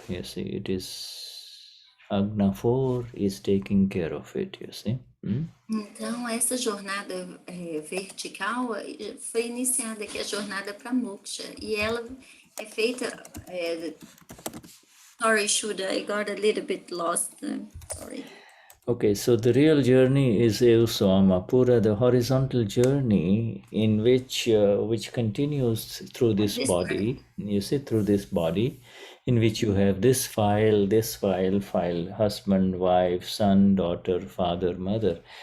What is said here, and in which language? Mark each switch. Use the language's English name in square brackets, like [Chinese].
[English] You see, it is Agna 4 is taking care of it, you see. [Portuguese] Então, essa jornada vertical foi iniciada, que é a jornada para moksha, e ela é feita... [English] sorry, Shuddha, I got a little bit lost. Sorry. Okay, so the real journey is Eusoma Pura, the horizontal journey in which continues through this body. You see, through this body, in which you have this file, husband, wife, son, daughter, father, mother.